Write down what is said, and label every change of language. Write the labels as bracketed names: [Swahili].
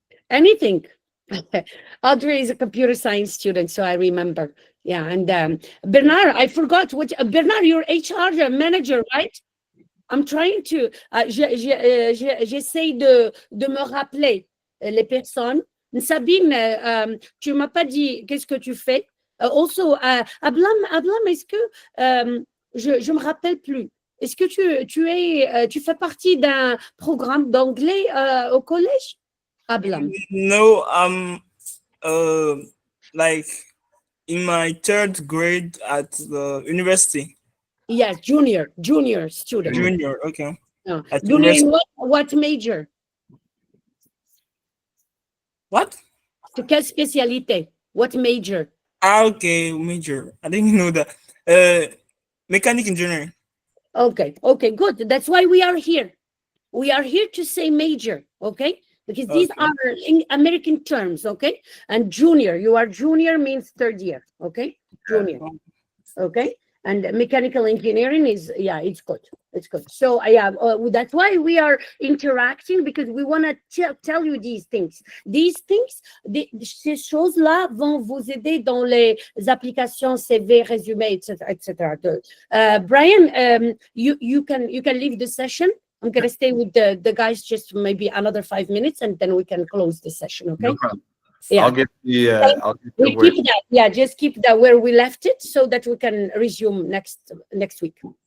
[English] Anything. Audrey is a computer science student, so I remember. Yeah, and Bernard, I forgot what Bernard, you're HR manager, right? I'm trying to. [French] J'essaie de me rappeler les personnes. Sabine, tu m'as pas dit qu'est-ce que tu fais. Also, Ablam, est-ce que je me rappelle plus. Est-ce que tu fais partie d'un programme d'anglais au collège, Ablam? [English] No, I'm like in my 3rd grade at the university. Yes, junior student. Junior, okay. Junior in what major? What? [French] Quelle spécialité? [English] What major? Okay, major. I didn't know that. Mechanic engineering. Okay, good. That's why we are here. we are here to say major, okay? Because these are American terms, okay? And junior, you are junior means third year, okay? Junior, okay? And mechanical engineering is, yeah, it's good. It's good. So that's why we are interacting, because we want to tell you these things. These things, [French] ces choses-là vont vous aider dans les applications CV, résumé, etc. [English] Brian, you can leave the session. I'm going to stay with the guys just maybe another 5 minutes, and then we can close the session, okay? No problem. Yeah. I'll get the we'll word. keep that. Yeah, just keep that where we left it so that we can resume next week.